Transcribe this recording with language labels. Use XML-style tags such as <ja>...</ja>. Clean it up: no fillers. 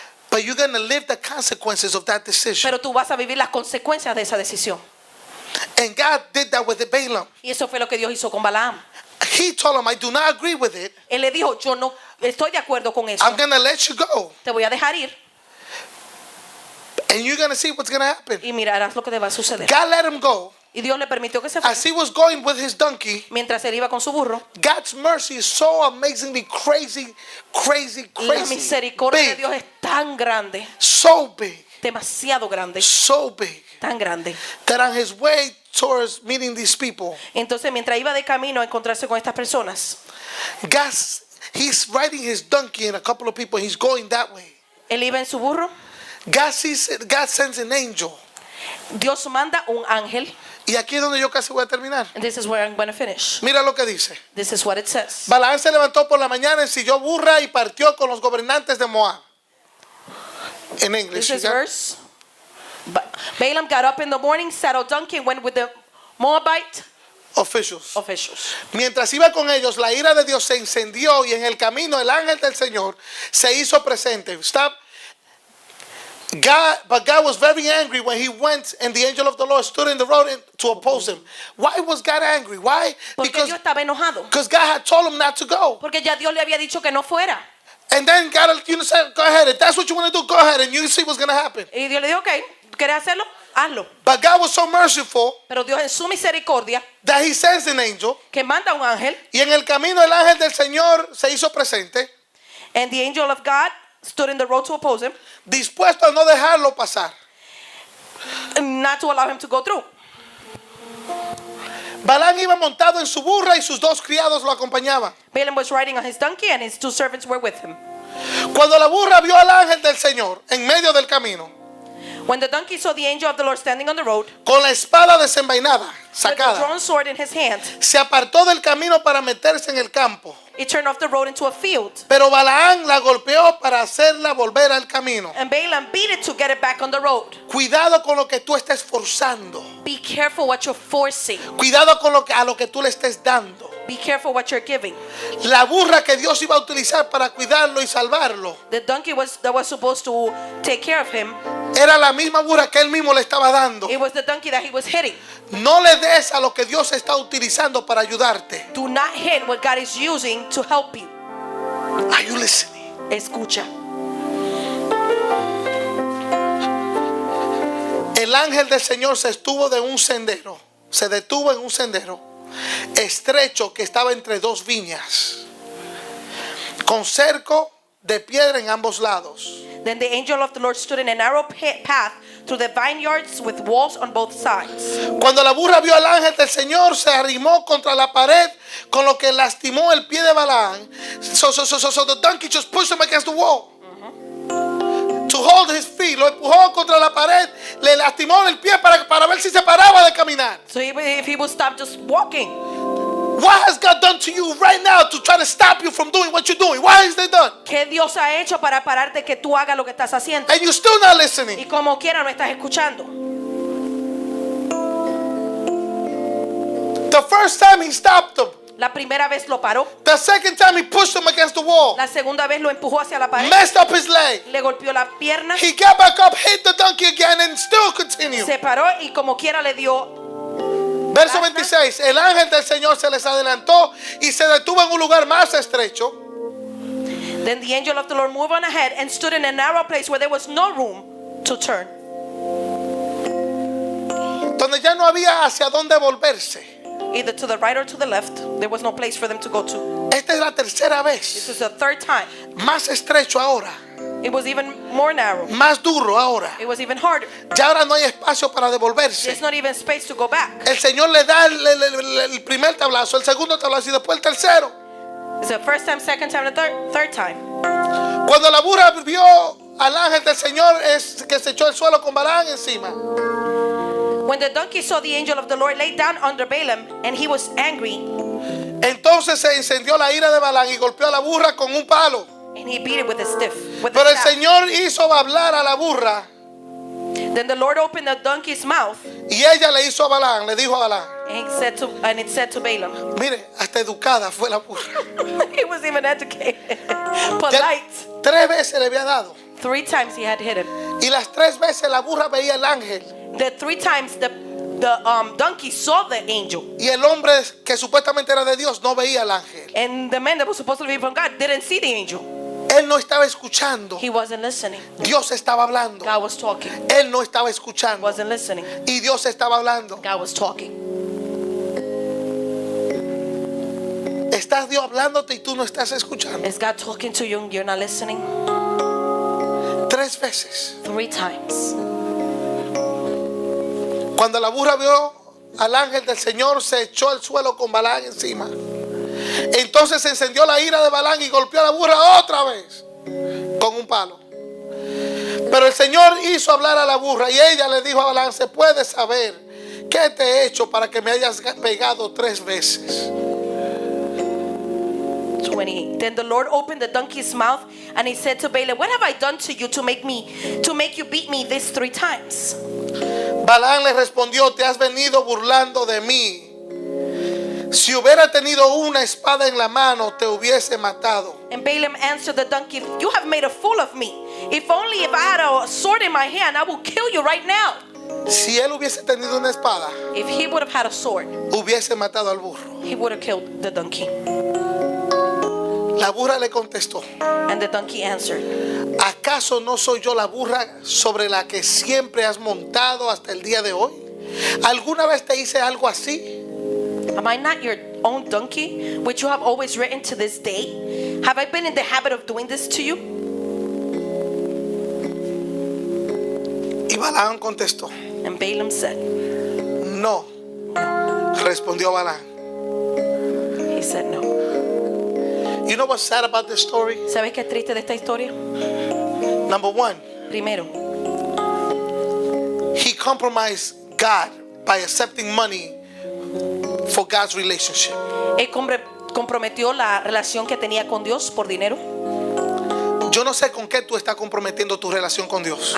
<en>but you're going to live the consequences of that decision.</en> <es>pero tú vas a vivir las consecuencias de esa decisión.</es> <en>And God did that with Balaam.</en> <es>Y eso fue lo que Dios hizo con Balaam.</es> <en>He told him, I do not agree with it.</en> <es>Él le dijo, yo no estoy de acuerdo con eso.</es> <en>I'm going to let you go.</en> <es>Te voy a dejar ir</es> <en>And you're going to see what's going to happen.</en> <es>y mirarás lo que te va a suceder.</es> <en>God let him go.</en> <es>Y Dios le permitió que se fuera.</es> <en>As he was going with his donkey,</en> <es>Mientras él iba con su burro,</es> <en>God's mercy is so amazingly crazy,</en> <es>la misericordia de</es> <en>big,</en> <es>Dios es tan grande,</es> <en>so big,</en> <es>demasiado grande,</es> <en>so big,</en> <es>tan grande.</es> <en>that on his way towards meeting these people,</en> <es>Entonces, mientras iba de camino a encontrarse con estas personas,</es> <en>he's riding his donkey and a couple of people, he's going that way.</en> <es>él iba en su burro.</es> <en>God sends an angel.</en> <es>Dios manda un ángel. Y aquí es donde yo casi voy a terminar.</es> <en>And this is where I'm going to finish.</en> <es>Mira lo que dice.</es> <en>This is what it says.</en> <es>Balaam se levantó por la mañana, ensilló burra y partió con los gobernantes de Moab.</es> <en>In English. This is you got- verse. Balaam got up in the morning, saddled donkey, and went with the Moabite Officials. officials.</en> <es>Mientras iba con ellos, la ira de Dios se encendió y en el camino el ángel del Señor se hizo presente.</es> <en>Stop. But God was very angry when he went and the angel of the Lord stood in the road to oppose him. Why was God angry? Why?</en> <es>Porque Dios estaba enojado.</es> <en>Because God had told him not to go.</en> <es>Porque ya Dios le había dicho que no fuera.</es> <en>And then God, said, go ahead. If that's what you want to do, go ahead and you see what's going to happen.</en> <es>Y Dios le dijo, ok, ¿quieres hacerlo? Hazlo.</es> <en>But God was so merciful</en> <es>Pero Dios en su misericordia,</es> <en>that he sends an angel.</en> <es>que manda un ángel, Y en el camino el ángel del Señor se hizo presente,</es> <en>and the angel of God stood in the road to oppose him,</en> <es>dispuesto a no dejarlo pasar.</es> <en>not to allow him to go through.</en> <es>Balaam iba montado en su burra y sus dos criados lo acompañaban.</es> <en>Balaam was riding on his donkey, and his two servants were with him.</en> <es>Cuando la burra vio al ángel del Señor en medio del camino,</es> <en>When the donkey saw the angel of the Lord standing on the road,</en> <es>con la espada desenvainada,</es> <en>with a</en> <es>sacada,</es> <en>drawn sword in his hand,</en> <es>se apartó del camino para meterse en el campo.</es> <en>he turned off the road into a field.</en> <es>Pero Balaam la golpeó para hacerla volver al camino.</es> <en>And Balaam beat it to get it back on the road.</en> <es>Cuidado con lo que tú estés forzando.</es> <en>Be careful what you're forcing.</en> <es>Cuidado con a lo que tú le estés dando.</es> <en>Be careful what you're giving.</en> <es>La burra que Dios iba a utilizar para cuidarlo y salvarlo</es> <en>The donkey that was supposed to take care of him,</en> <es>era la misma burra que él mismo le estaba dando.</es> <en>it was the donkey that he was hitting.</en> <es>No le des a lo que Dios está utilizando para ayudarte.</es> <en>Do not hit what God is using to help you. Are you listening?</en> <es>Escucha. El ángel del Señor se detuvo en un sendero estrecho que estaba entre dos viñas, con cerco de piedra en ambos lados.</es> <en>Then the angel of the Lord stood in a narrow path through the vineyards with walls on both sides.</en> <es>Cuando la burra vio al ángel del Señor, se arrimó contra la pared, con lo que lastimó el pie de Balaam.</es> <en>So the donkey just pushed him against the wall. To hold his feet,</en> <es>lo empujó contra la pared, le lastimó el pie para ver si se paraba de caminar.</es> <en>So if he would stop just walking. What has God done to you right now to try to stop you from doing what you're doing? Why is they done?</en> <es>¿Qué Dios ha hecho para pararte que tú hagas lo que estás haciendo?</es> <en>And you're still not</en> <es>Y</es> <en>listening.</en> <es>como quiera no estás escuchando.</es> <en>The first time he stopped him.</en> <es>La primera vez lo paró.</es> <en>The second time he pushed him against the wall.</en> <es>La segunda vez lo empujó hacia la pared.</es> <en>Messed up his leg.</en> <es>Le golpeó la pierna.</es> <en>He got back up, hit the donkey again, and still continued.</en> <es>Se paró y como quiera le dio. Verso 26. El ángel del Señor se les adelantó y se detuvo en un lugar más estrecho,</es> <en>Then the angel of the Lord moved on ahead and stood in a narrow place where there was no room to turn.</en> <es>donde ya no había hacia dónde volverse.</es> <en>Either to the right or to the left. There was no place for them to go to.</en> <es>Esta es la tercera</es> <en>This</en> <es>vez.</es> <en>is the third time.</en> <es>Más estrecho ahora.</es> <en>It was even more narrow.</en> <es>Más duro ahora.</es> <en>It was even harder.</en> <es>Ya ahora no hay espacio para devolverse.</es> <en>There's not even space to go back.</en> <es>El Señor le da el primer tablazo, el segundo tablazo y después el tercero.</es> <en>It's the first time, second time, and the third time.</en> <es>Cuando la burra vio al ángel del Señor, es que se echó al suelo con Balaam encima.</es> <en>When the donkey saw the angel of the Lord lay down under Balaam and he was angry</en> <es>Entonces se encendió la ira de Balaam y golpeó a la burra con un palo.</es> <en>and he beat it with a stiff. With</en> <es>Pero</es> <en>a</en> <es>el</es> <en>staff.</en> <es>Señor hizo hablar a la burra</es> <en>Then the Lord opened the donkey's mouth</en> <es>y ella le hizo a Balaam, le dijo a Balaam,</es> <en>and it said to Balaam.</en> <es>mire, hasta educada fue la burra.</es> <en>He was even educated.</en> <es>Ya</es> <en>Polite.</en> <es>3 veces le había dado</es> <en>3 times he had hit him.</en> <es>y las 3 veces la burra veía el ángel</es> <en>The 3 times the donkey saw the angel.</en> <es>y el hombre que supuestamente era de Dios no veía al ángel.</es> <en>And the man that was supposed to be from God didn't see the angel.</en> <es>Él no estaba escuchando.</es> <en>He wasn't listening.</en> <es>Dios estaba hablando.</es> <en>God was talking.</en> <es>Él no estaba escuchando.</es> <en>Wasn't listening.</en> <es>Y Dios estaba hablando.</es> <en>God was talking.</en> <es>Estás Dios hablándote y tú no estás escuchando.</es> <en>Is God talking to you and you're not listening?</en> <es>3 veces.</es> <en>3 times.</en> <es>Cuando la burra vio al ángel del Señor, se echó al suelo con Balaam encima. Entonces se encendió la ira de Balaam y golpeó a la burra otra vez con un palo. Pero el Señor hizo hablar a la burra y ella le dijo a Balaam, ¿se puede saber qué te he hecho para que me hayas pegado 3 veces? 28.</es> <en>Then the Lord opened the donkey's mouth and he said to Balaam, what have I done to you to make you beat me this 3 times?</en> <es>Balaam le respondió, te has venido burlando de mí. Si hubiera tenido una espada en la mano, te hubiese matado.</es> <en>And Balaam answered the donkey, you have made a fool of me. If I had a sword in my hand, I will kill you right now.</en> <es>Si él hubiese tenido una espada,</es> <en>If he would have had a sword,</en> <es>hubiese matado al burro.</es> <en>he would have killed the donkey.</en> <es>La burra le contestó,</es> <en>And the donkey answered,</en> <es>¿acaso no soy yo la burra sobre la que siempre has montado hasta el día de hoy? ¿Alguna vez te hice algo así?</es> <en>am I not your own donkey, which you have always ridden to this day? Have I been in the habit of doing this to you?</en> <es>Y Balaam contestó,</es> <en>And Balaam said,</en> <es>no. Respondió Balaam.</es> <en>he said no. You know what's sad about this story?</en> <es>¿Sabes qué es triste de esta historia?</es> <en>Number 1,</en> <es>Primero,</es> <en>he compromised God by accepting money for God's relationship.</en> <es>él comprometió la relación que tenía con Dios por dinero. Yo no sé con qué tú estás comprometiendo tu relación con Dios.</es>